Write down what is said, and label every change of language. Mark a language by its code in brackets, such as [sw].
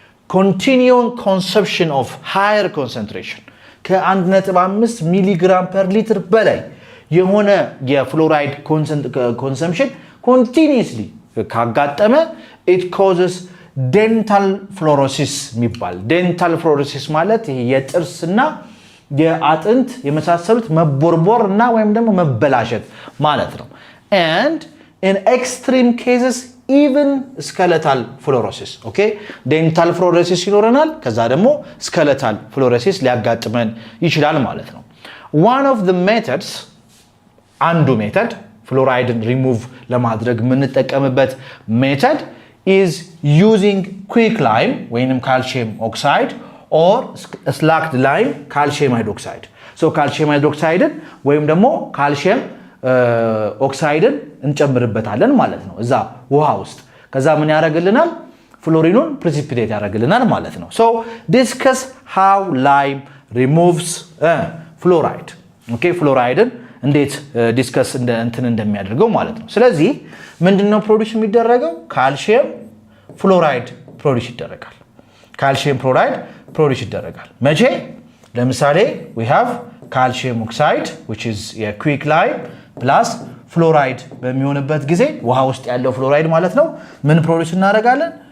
[en] continuing consumption of higher concentration [am] ከ1.5 ሚሊግራም ፐር ሊትር በላይ የሆነ የፍሎራይድ ኮንሰምፕሽን ኮንቲኒየስሊ ካጋጠመ [en] it causes dental fluorosis [am] የሚባል dental fluorosis ማለት ይሄ የጥርስና የአጥንት የመሳሰሉት መቦርቦር እና ወይም ደግሞ መበላሸት ማለት ነው። [en] and in extreme cases even skeletal fluorosis. [am] okay dental fluorosis ይኖረናል ከዛ ደግሞ skeletal fluorosis ሊያጋጥመን ይችላል ማለት ነው። [en] one of the methods [am] አንዱ ሜተድ ፍሎራይድን ሪሙቭ ለማድረግ የምንጠቀምበት ሜተድ [en] is using quicklime [am] ወይንም calcium oxide [en] or slacked lime calcium hydroxide. [am] so calcium hydroxide ወይም ደግሞ calcium ኦክሳይድን እንጨምርበታለን ማለት ነው እዛ ውሃ ውስጥ ከዛ ምን ያደርግልናል? ፍሎሪኑን ፕሪሲፒቴት ያደርግልናል ማለት ነው። [en] so discuss how lime removes fluoride. [am] okay ፍሎራይድን እንዴት ዲስከስ እንትን እንደሚያደርገው ማለት ነው። ስለዚህ ምንድነው ፕሮዲዩስ የሚደረገው? ካልሲየም ፍሎራይድ ፕሮዲዩስ ይደረጋል። ካልሲየም ፍሎራይድ ፕሮዲዩስ ይደረጋል መቼ? ለምሳሌ [en] we have calcium oxide which is a quicklime plus [am] ፍሎራይድ በሚሆንበት ጊዜ ውሃ ውስጥ ያለው ፍሎራይድ ማለት ነው ምን ፕሮዲዩስ እናደርጋለን?